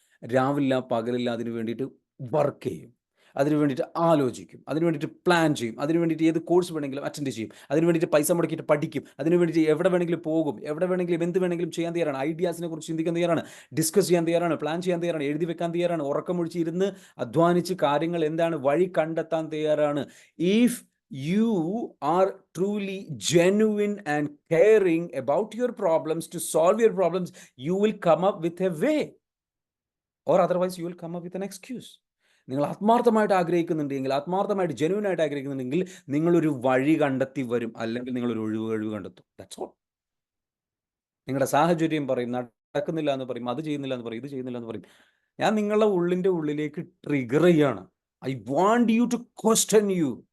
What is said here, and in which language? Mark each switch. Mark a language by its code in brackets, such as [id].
[ml] രാവില്ല പകലില്ല അതിന് വേണ്ടിയിട്ട് വർക്ക് ചെയ്യും, അതിന് വേണ്ടിയിട്ട് ആലോചിക്കും, അതിന് വേണ്ടിയിട്ട് പ്ലാൻ ചെയ്യും, അതിന് വേണ്ടിയിട്ട് ഏത് കോഴ്സ് വേണമെങ്കിലും അറ്റൻഡ് ചെയ്യും, അതിന് വേണ്ടിയിട്ട് പൈസ മുടക്കിയിട്ട് പഠിക്കും, അതിന് വേണ്ടിയിട്ട് എവിടെ വേണമെങ്കിലും പോകും, എവിടെ വേണമെങ്കിലും എന്ത് വേണമെങ്കിലും ചെയ്യാൻ തയ്യാറാണ്. ഐഡിയാസിനെ കുറിച്ച് ചിന്തിക്കാൻ തയ്യാറാണ്, ഡിസ്കസ് ചെയ്യാൻ തയ്യാറാണ്, പ്ലാൻ ചെയ്യാൻ തയ്യാറാണ്, എഴുതി വെക്കാൻ തയ്യാറാണ്, ഉറക്കമൊഴിച്ച് ഇരുന്ന് അധ്വാനിച്ച് കാര്യങ്ങൾ എന്താണ് വഴി കണ്ടെത്താൻ തയ്യാറാണ്. [en] If you are truly genuine and caring about your problems, to solve your problems, you will come up with a way, or otherwise you will come up with an excuse. [ml] നിങ്ങൾ ആത്മാർത്ഥമായിട്ട് ആഗ്രഹിക്കുന്നുണ്ടെങ്കിൽ, ആത്മാർത്ഥമായിട്ട് ജെന്യൂൻ ആയിട്ട് ആഗ്രഹിക്കുന്നുണ്ടെങ്കിൽ നിങ്ങളൊരു വഴി കണ്ടെത്തി വരും, അല്ലെങ്കിൽ നിങ്ങളൊരു ഒഴിവ് കണ്ടെത്തും. [en] That's all. [ml] നിങ്ങളുടെ സാഹചര്യം പറയും, നടക്കുന്നില്ല എന്ന് പറയും, അത് ചെയ്യുന്നില്ല എന്ന് പറയും, ഇത് ചെയ്യുന്നില്ല എന്ന് പറയും. ഞാൻ നിങ്ങളുടെ ഉള്ളിൻ്റെ ഉള്ളിലേക്ക് ട്രിഗർ ചെയ്യാണ്. [en] I want you to question you.